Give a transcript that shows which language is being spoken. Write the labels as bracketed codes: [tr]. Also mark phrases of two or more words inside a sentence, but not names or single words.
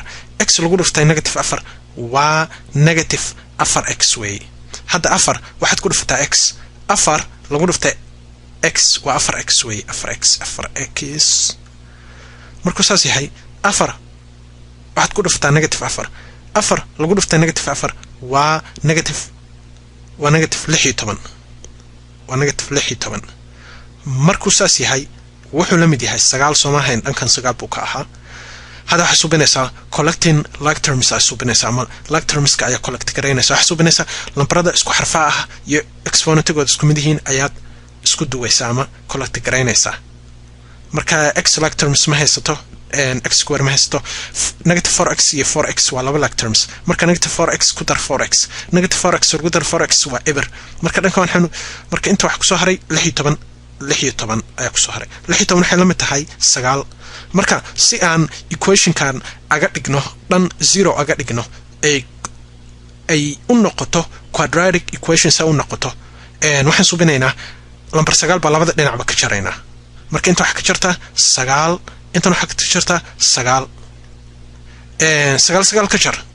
[so] x lagu dhuftay negative 4 waa negative 4x way hadda 4 waxaad ku dhuftaa x 4 lagu dhuftay x waa 4x way 4x markuu saas yahay 4 waxaad ku dhuftaa negative 4 lagu dhuftay negative 4 waa negative 16 waa negative 16 markuu saas yahay wuxuu la mid yahay 9 Soomaalian dhankan 9 buu ka ahaa hada waxa subinaysa [en] collecting like terms [so] ay subinaysa ama [en] like terms [so] ka ayaa collect gareynaysa waxa subinaysa lambarada isku xarfa ah iyo exponentigood isku mid yihiin ayaad isku duwaysa ama collect gareynaysa marka x [en] like terms [so] ma haysato [en] x square [so] ma haysato negative 4x iyo 4x waa laba [en] like terms [so] marka negative 4x ku dar 4x negative 4x ku dar 4x waa eber marka dhanka waxaan marka inta wax ku soo haray 16 ayaa ku soo haray 16 waxay la mid tahay 9 marka si aan equationkan aga dhigno dhan 0 aga dhigno ay u noqoto [en] quadratic equation [so] sa u noqoto waxaan subinaynaa lambar 9 baa labada dhinacba ka jaraynaa marka inta wax ka jarta 9 inta wax ka jarta 9 9 ka jar